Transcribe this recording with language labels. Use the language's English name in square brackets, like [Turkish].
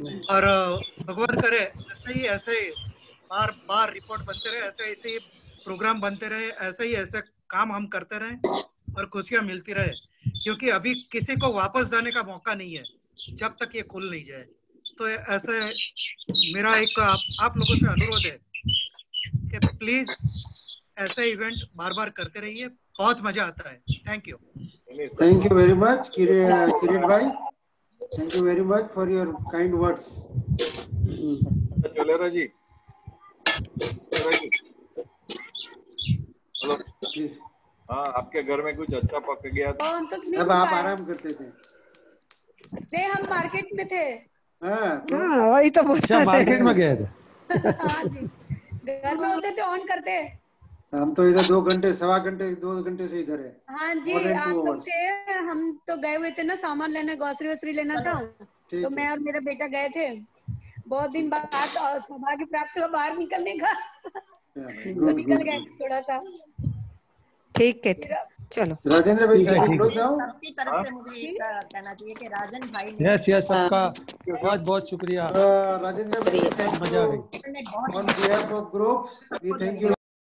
[Hindi] और भगवान करे ऐसे ही बार बार रिपोर्ट बनते रहे, ऐसे ही प्रोग्राम बनते रहे, ऐसे काम हम करते रहे और खुशियां मिलती रहे. क्योंकि अभी किसी को वापस जाने का मौका नहीं है जब तक ये खुल नहीं जाए. तो ऐसे मेरा एक आप लोगों से अनुरोध है कि प्लीज ऐसे इवेंट बार बार करते रहिए, बहुत मजा आता है. Thank you. [English] Thank you very much, Kirit bhai. Thank you very much for your kind words. [Hindi] चोलेरा ji, hello. हाँ, आपके घर में कुछ अच्छा पक गया था? अब आप आराम करते थे। नहीं, हम मार्केट में थे। हाँ, वही तो अच्छा, मार्केट में गए थे। हाँ जी, घर में होते थे ऑन करते। हम तो इधर 2 घंटे 2 घंटे से इधर है। हाँ जी, आप लोग थे, हम तो गए हुए थे ना सामान लेने, ग्रोसरी वोसरी लेना था, तो मैं और मेरा बेटा गए थे। बहुत दिन बाद सौभाग्य प्राप्त हुआ बाहर निकलने का, तो निकल गए थोड़ा सा। ठीक है, चलो राजेंद्र भाई सबकी तरफ से मुझे एक कहना चाहिए कि राजन भाई ने यस सबका बहुत बहुत शुक्रिया। राजेंद्र भाई, मजा आ गई। [English] on behalf of group, we thank you.